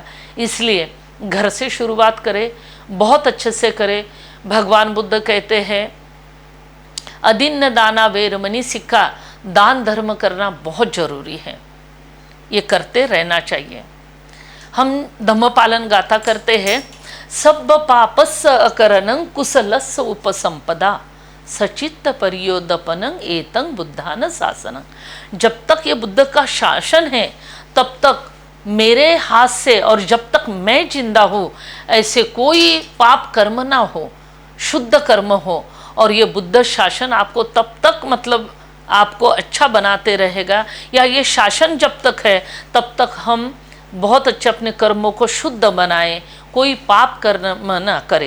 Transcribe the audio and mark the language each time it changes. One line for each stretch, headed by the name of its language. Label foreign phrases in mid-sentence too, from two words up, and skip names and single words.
Hindi: इसलिए घर से शुरुआत करें, बहुत अच्छे से करें। भगवान बुद्ध कहते हैं
Pali: अदिन्न दाना वेरमणि सिक्का,
Hindi: दान धर्म करना बहुत जरूरी है, ये करते रहना चाहिए। हम धम्म पालन गाथा करते हैं,
Pali: सब पापस्य अकरणं कुशलस्य उपसंपदा सचित्त परियोदपनं एतं बुद्धान शासनं।
Hindi: जब तक ये बुद्ध का शासन है तब तक मेरे हाथ से, और जब तक मैं जिंदा हूँ ऐसे कोई पाप कर्म ना हो, शुद्ध कर्म हो, और ये बुद्ध शासन आपको तब तक मतलब आपको अच्छा बनाते रहेगा, या ये शासन जब तक है तब तक हम बहुत अच्छे अपने कर्मों को शुद्ध बनाएं, कोई पाप कर्म ना करें।